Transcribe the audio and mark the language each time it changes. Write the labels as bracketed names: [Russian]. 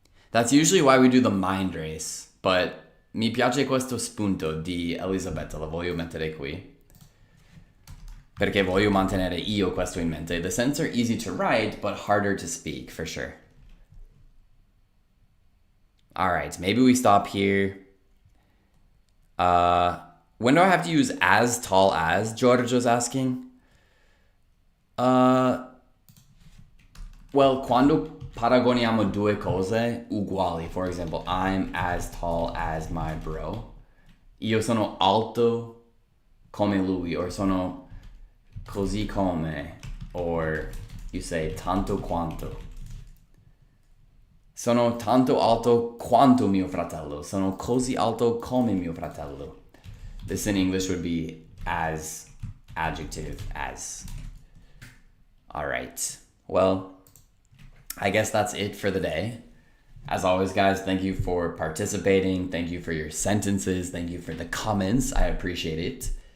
[English] That's usually why we do the mind race, but [Italian] mi piace questo spunto di Elisabetta, lo voglio mettere qui. Perché voglio mantenere io questo in mente. [English] The sentences are easy to write, but harder to speak, for sure. All right, maybe we stop here. When do I have to use as tall as? Giorgio's asking. Well, [Italian] quando paragoniamo due cose uguali, [English] for example, I'm as tall as my bro. [Italian] Io sono alto come lui, or sono così come, or you say tanto quanto. Sono tanto alto quanto mio fratello. Sono così alto come mio fratello. [English] This in English would be as, adjective, as. All right. Well, I guess that's it for the day. As always, guys, thank you for participating. Thank you for your sentences. Thank you for the comments. I appreciate it.